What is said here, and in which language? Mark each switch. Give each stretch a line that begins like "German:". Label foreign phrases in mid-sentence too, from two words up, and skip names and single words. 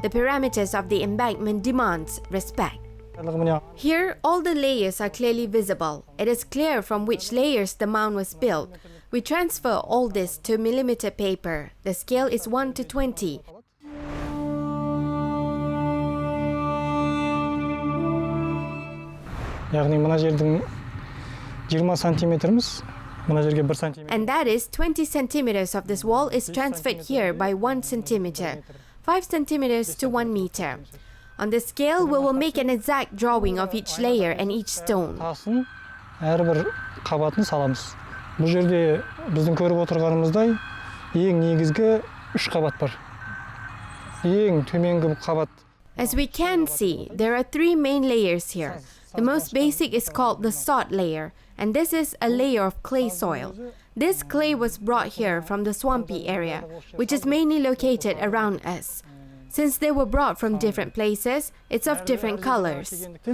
English: The parameters of the embankment demands respect. Here, all the layers are clearly visible. It is clear from which layers the mound was built. We transfer all this to millimeter paper. The scale is 1 to 20.
Kazakh: Яғни мына жердің 20 сантиметріміз, мына жерге 1 сантиметр.
English: And that is 20 centimeters of this wall is transferred here by 1 centimeter, 5 centimeters to 1 meter. On the scale, we will make an exact drawing of each layer and each stone.
Kazakh: Тасын әрбір қабатын саламыз. Бұл жерде біздің көріп отырғанымыздай ең негізгі 3 қабат бар. Ең төменгі қабат.
English: As we can see, there are 3 main layers here. The most basic is called the sod layer, and this is a layer of clay soil. This clay was brought here from the swampy area, which is mainly located around us. Since they were brought from different places, it's of different colors.